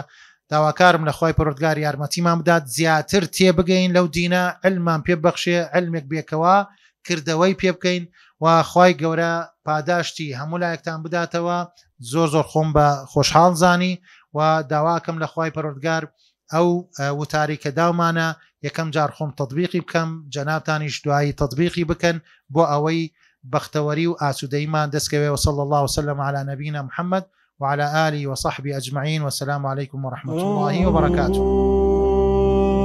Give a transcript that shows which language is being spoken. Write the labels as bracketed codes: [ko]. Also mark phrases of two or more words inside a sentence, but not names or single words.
[ckb] داواکارم لە خوای پەروەردگار یارمەتیمان بدات زیاتر تێبگەین لەو دینە، علمان پێ بەخشێ، علمێک بێکەوە کردەوەی پێ بکەین و خوای گەورە پاداشتی هەموو لایەکتان بداتەوە. زۆر خۆم بە خۆشحاڵ زانی و داواکەم لە خوای پەروەردگار ئەو وتاری کە داومانە یەکەم جار خۆم تەطبیقی بکەم، جەنابتانیش دوایی تەطبیقی بکەن بۆ ئەوەی بەختەوەری و ئاسوودەیمان دەستکەوێ. [ar] وصلى الله وسلم على نبينا محمد وعلى آله وصحبه أجمعين والسلام عليكم ورحمة الله وبركاته.